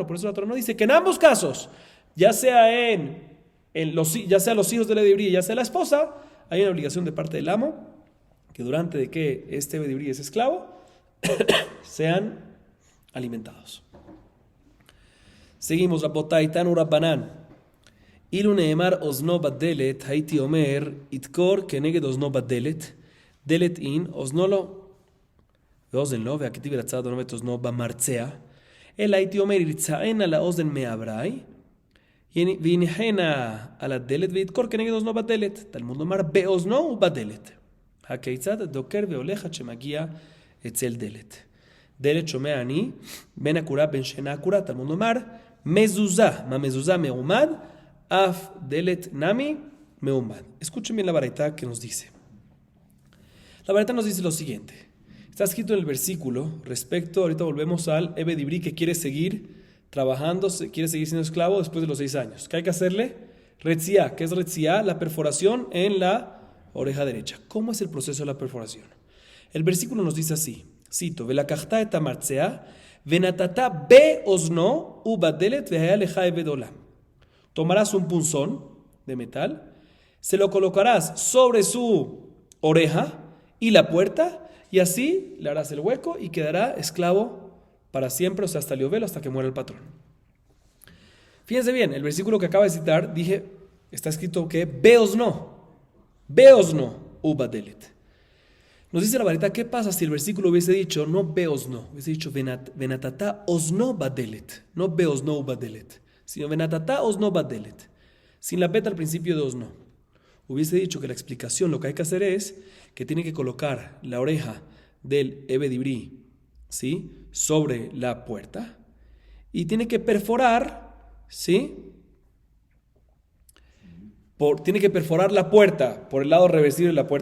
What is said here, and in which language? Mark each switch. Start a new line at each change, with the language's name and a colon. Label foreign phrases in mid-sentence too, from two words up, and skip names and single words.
Spanish: Por eso la Torah nos dice que en ambos casos, ya sea ya sea los hijos del
Hebrew: עבד עברי,
Spanish: ya sea la esposa, hay una obligación de parte del amo que durante de que este
Hebrew: עבד עברי
Spanish: es esclavo sean alimentados.
Hebrew: Seguimos, רבותי תנו רבנן. אילו נאמר אוזנו בדלת, הייתי אומר, ידקור כנגד אוזנו בדלת, דלת אין, אוזנו לא, ואוזן לא, והכתיב רצה אדונו את אוזנו במרצע, אלא הייתי אומר, ירצענה לאוזן מעברי, וינחנה על הדלת, וידקור כנגד אוזנו בדלת. תלמוד לומר, באוזנו ובדלת. הכיצד דוקר והולך עד שמגיע אצל דלת. דלת שומע אני, בין עקורה בין שאינה עקורה, תלמוד לומר, מזוזה, מה מזוזה מעומד, אף דלת נמי מעומד.
Spanish: Escuchen bien la baraita que nos dice. La baraita nos dice lo siguiente. Está escrito en el versículo respecto, ahorita volvemos al
Hebrew: עבד עברי
Spanish: que quiere seguir trabajando, quiere seguir siendo esclavo después de los 6 años. ¿Qué hay que hacerle? Retzia. ¿Qué es retzia? La perforación en la oreja derecha. ¿Cómo es el proceso de la perforación? El versículo nos dice así. Cito.
Hebrew: ולקחת את המרצע ונתתה באזנו ובדלת והיה לך עבד עולם.
Spanish: Tomarás un punzón de metal, se lo colocarás sobre su oreja y la puerta, y así le harás el hueco y quedará esclavo para siempre, o sea, hasta Liovelo, hasta que muera el patrón. Fíjense bien, el versículo que acabo de citar, está escrito que
Hebrew: באזנו, ובדלת.
Spanish: Nos dice la varita, ¿qué pasa si el versículo hubiese dicho no beos no? Hubiese dicho
Hebrew: ונתתה אזנו בדלת,
Spanish: no
Hebrew: באזנו ובדלת.
Spanish: Sino
Hebrew: ונתתה אזנו בדלת,
Spanish: sin la beta al principio de osno. Hubiese dicho que la explicación, lo que hay que hacer es que tiene que colocar la oreja del
Hebrew: עבד עברי,
Spanish: ¿sí?, sobre la puerta y tiene que perforar, ¿sí?, tiene que perforar la puerta por el lado reversible de la puerta.